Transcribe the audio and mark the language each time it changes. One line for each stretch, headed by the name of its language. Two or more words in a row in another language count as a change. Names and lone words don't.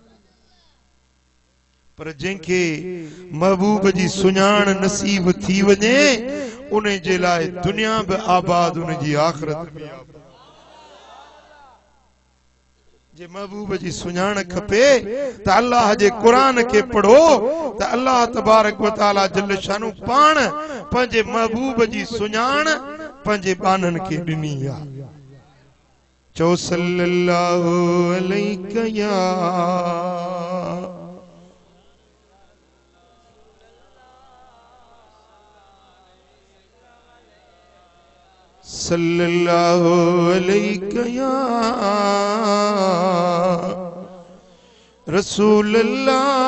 Sindhi: पर जंहिंखे महबूब जी सुञाण नसीब थी वञे उन जे लाइ दुनिया बि आबाद उन जी आख़िरत बि आबाद। जे महबूब जी सुञाण खपे त अल्लाह जे क़ुरान के पढ़ो त
Arabic: الله تبارك وتعالى جل شانه
Sindhi: पाण पंहिंजे महबूब जी सुञाण पंहिंजे बानन के ॾिनी आ।
Arabic: चओ صلى الله عليه يا صلى الله عليه يا رسول الله.